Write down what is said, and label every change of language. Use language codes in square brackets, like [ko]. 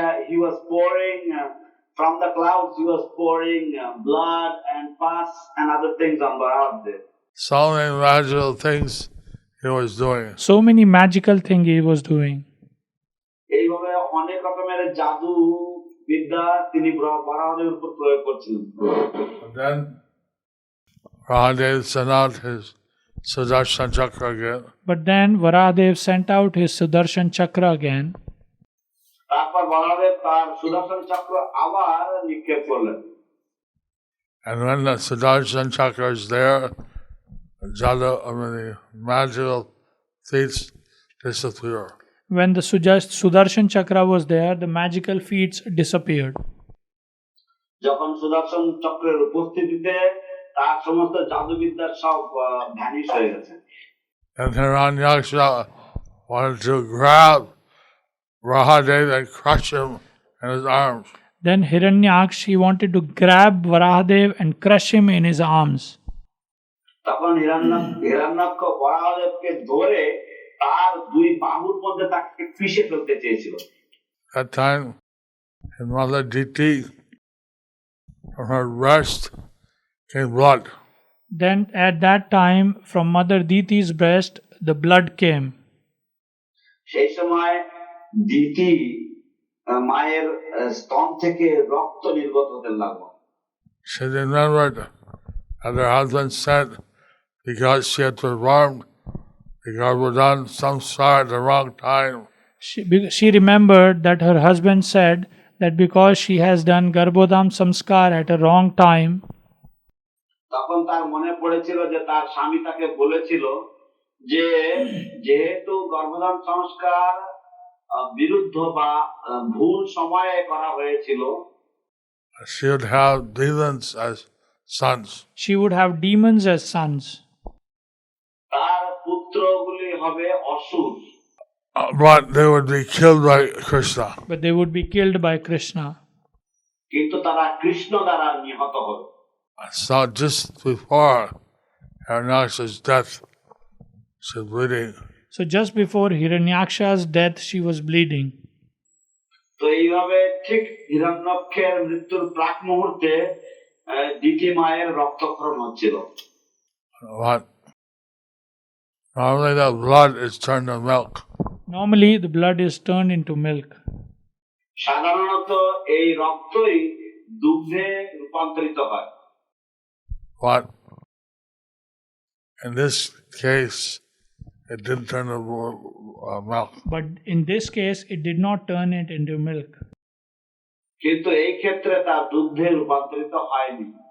[en] He was pouring from the clouds. He was pouring blood and pus and other things on Varahadev. So many magical things he was doing. So many magical things he was doing. [bn] এইভাবে অনেক রকমের জাদু বিদ্যা তিনি বরাহদেবের উপর প্রয়োগ করছিলেন। [en] Then Rahadev sent out his Sudarshan Chakra again. But then Varahadev sent out his Sudarshan Chakra again. [bn] তারপর বরাহদেব তার সুদর্শন চক্র আবার নিক্ষেপ করলেন। [en] And when the Sudarshan Chakra is there, the magical feats disappear. When the Sudarshan Chakra was there, the magical feats disappeared. [bn] যখন সুদর্শন চক্রের উপস্থিতিতে তার সমস্ত জাদুবিদ্যার সব ভ্যানিশ হয়ে গেছে। [en] And Hiranyaksha wanted to grab Rahadev and crush him in his arms. Then Hiranyaksha, he wanted to grab Varahadev and crush him in his arms. [bn] তখন হিরণ্যাক্ষ বরাহদেবকে ধরে তার দুই বাহুর মধ্যে তাকে পিষে ফেলতে চেয়েছিল। [en] That time his mother Diti from her breast came blood. Then at that time, from Mother Diti's breast, the blood came. [bn] সেই সময় দিতি মায়ের স্তন থেকে রক্ত নির্গত হতে লাগলো। [en] She remembered that her husband said because she had performed the Garbhodan samskar at the wrong time, She remembered that her husband said that because she has done Garbhodam Samskar at a wrong time, [bn] তখন তার মনে পড়েছিল যে তার স্বামী তাকে বলেছিল যে যেহেতু গর্ভধান সংস্কার বিরুদ্ধ বা ভুল সময়ে করা হয়েছিল, [en] she would have demons as sons. she would have demons as sons. [bn] তার পুত্রগুলি হবে অসুর। [en] But they would be killed by Krishna. But they would be killed by Krishna. [bn] কিন্তু তারা কৃষ্ণ দ্বারা নিহত হবে। [en] So just before Hiranyaksha's death, she was bleeding. So just before Hiranyaksha's death, she was bleeding. [bn] তো এইভাবে ঠিক হিরণ্যক্ষের মৃত্যুর প্রাক মুহূর্তে দিতি মায়ের রক্তক্ষরণ হচ্ছিল। [en] But normally the blood is turned to milk. Normally, the blood is turned into milk. [bn] সাধারণত এই রক্তই দুগ্ধে রূপান্তরিত হয়। [en] But in this case, it didn't turn to milk. But in this case, it did not turn it into milk. [bn] কিন্তু এই ক্ষেত্রে তা দুগ্ধে রূপান্তরিত hayani.